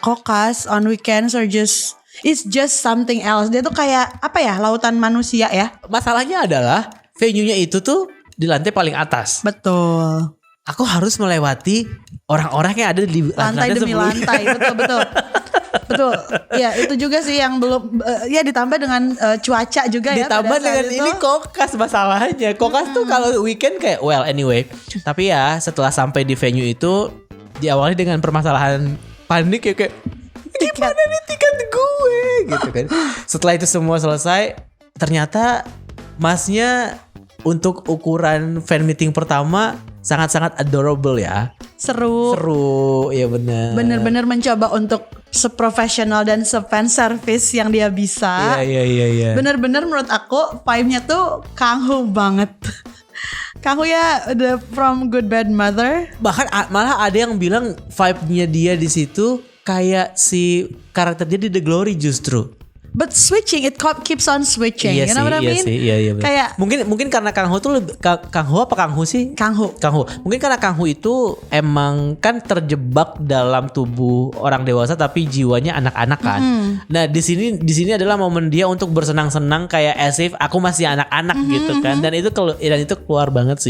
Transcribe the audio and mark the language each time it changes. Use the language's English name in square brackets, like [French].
[English] Kokas on weekends are it's just something else. [Indonesian] Dia tuh kayak apa ya, lautan manusia ya. Masalahnya adalah venue-nya itu tuh di lantai paling atas. Betul. Aku harus melewati orang-orang yang ada di Lantai demi sebelumnya. lantai. Betul. Ya itu juga sih yang belum ya ditambah dengan cuaca juga ya. Ditambah pada saat dengan itu. ini Kokas masalahnya. Kokas tuh kalau weekend kayak [English] well anyway. [Indonesian] Tapi ya setelah sampai di venue itu diawali dengan permasalahan panik ya, kayak gimana nih tiket gue gitu kan. Setelah itu semua selesai, ternyata masnya untuk ukuran fan meeting pertama sangat-sangat adorable ya. Seru, ya benar. Bener-bener mencoba untuk seprofesional dan se-fan service yang dia bisa. Iya. Bener-bener menurut aku vibe-nya tuh Kang Ho banget. Kang Ho ya from Good Bad Mother. Bahkan malah ada yang bilang vibe-nya dia di situ kayak si karakter dia di The Glory justru. [English] But switching, it keeps on switching. [Indonesian] Iya [English] You know what I mean? [Indonesian] Iya. Kayak mungkin karena Kang Ho tuh Kang Ho apa Kang Ho sih? Kang Ho. Mungkin karena Kang Ho itu emang kan terjebak dalam tubuh orang dewasa tapi jiwanya anak-anak kan. Nah, di sini adalah momen dia untuk bersenang-senang kayak as if aku masih anak-anak gitu kan. Dan itu keluar banget sih.